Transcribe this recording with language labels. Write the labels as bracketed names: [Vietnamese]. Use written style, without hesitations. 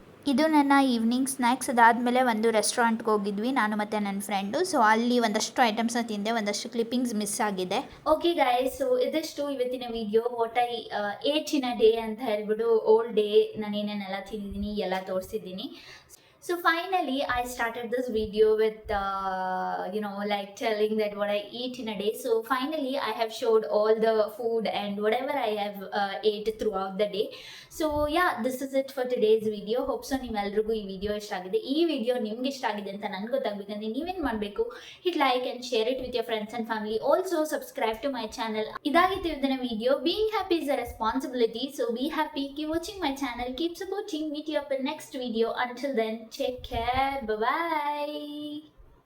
[Kannada] ಇದು ನನ್ನ evening snacks. ಅದಾದಮೇಲೆ ಒಂದು ರೆಸ್ಟೋರೆಂಟ್ಗೆ ಹೋಗಿದ್ವಿ ನಾನು ಮತ್ತು ನನ್ನ ಫ್ರೆಂಡು. ಸೊ ಅಲ್ಲಿ ಒಂದಷ್ಟು ಐಟಮ್ಸ್ನ ತಿಂದೆ, ಒಂದಷ್ಟು ಕ್ಲಿಪ್ಪಿಂಗ್ಸ್ ಮಿಸ್ ಆಗಿದೆ. ಓಕೆ ಗೈಸ್, ಸೊ ಇದಿಷ್ಟು ಇವತ್ತಿನ video. [English] what I ate in a day [Kannada] ಅಂತ ಹೇಳ್ಬಿಟ್ಟು ಓಲ್ಡ್ ಡೇ ನಾನು ಏನೇನೆಲ್ಲ ತಿಂದಿದ್ದೀನಿ ಎಲ್ಲ ತೋರಿಸಿದ್ದೀನಿ. [English] So finally I started this video with like telling that what I eat in a day. So finally I have showed all the food and whatever I have ate throughout the day. So yeah, this is it for today's video. [Kannada] Hope so ನಿಮ್ಮೆಲ್ರಿಗೂ ಈ video ಇಷ್ಟ ಆಗಿದೆ. ಈ video ನಿಮ್ಗೆ ಇಷ್ಟ ಆಗಿದೆ ಅಂತ ನನಗೆ ಗೊತ್ತಾಗಬೇಕಂದ್ರೆ ನೀವೇನು ಮಾಡಬೇಕು, hit like [English] and share it with your friends and family. Also subscribe to my channel. [Kannada] ಇದಾಗಿತ್ತು ಇವತ್ತಿನ video. [English] Being happy is a responsibility, so be happy. Keep watching my channel, keep supporting. Meet you up in next video. Until then, take care. Bye bye.